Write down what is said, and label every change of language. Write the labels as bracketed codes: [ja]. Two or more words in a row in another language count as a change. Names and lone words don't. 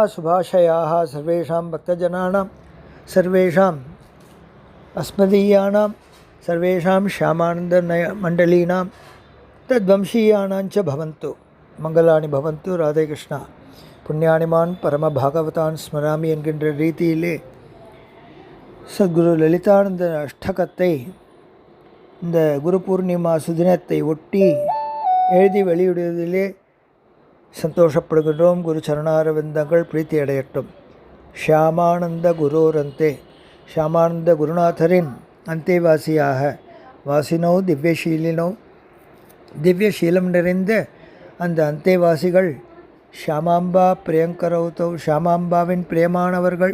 [sa] शुभाशयाः सर्वेषां भक्तजनानां सर्वेषाम् अस्मदीयानां सर्वेषां श्यामानन्दमण्डलीनां तद्वंशीयानां च भवन्तु मंगलानि भवन्तु राधे कृष्ण पुण्यानिमान् परमभागवतान् स्मरामि [ta] என்கின்ற ரீதியிலே சத்குரு லலிதானந்த அஷ்டகத்தை இந்த குரு பூர்ணிமா சுதினத்தை ஒட்டி எழுதி வெளியிடுவதிலே சந்தோஷப்படுகின்றோம். குரு சரணாரவிந்தங்கள் பிரீத்தி அடையட்டும். [sa] श्यामानन्द गुरोरन्ते, [ta] ஷியாமானந்த குருநாதரின் அந்தேவாசியாக [sa] वासिनो दिव्यशीलिनो, [ta] திவ்யசீலம் நிறைந்த அந்த அந்தேவாசிகள் [sa] श्यामाम्बा प्रियङ्करौ तौ, [ta] ஷியாமாம்பாவின் பிரியமானவர்கள்.